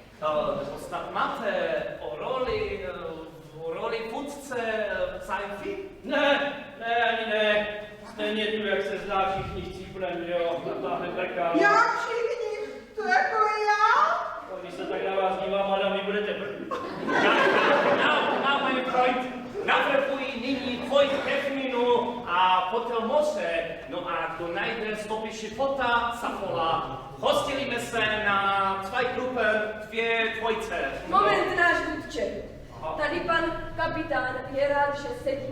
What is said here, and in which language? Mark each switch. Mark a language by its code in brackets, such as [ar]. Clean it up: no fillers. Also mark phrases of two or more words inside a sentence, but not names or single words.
[cs] Snad máte o roli vůdce v sci-fi? Ne, ani ne. Stejně tu, jak se zdá, všichni chcípnem, že jo, natáhne brka. Jak všichni? To jako já? Když se tak na vás dívám, madam, vy budete první. [de] Genau, mein Freund. [cs] Navrhuji nyní tvoji pevninu a potel moře. No a kdo najde stopy života, zavolá. Hostilíme se na 2 Gruppen, 2 dvojce. Moment, náš vůdče. Tady pan kapitán je rád, že sedí.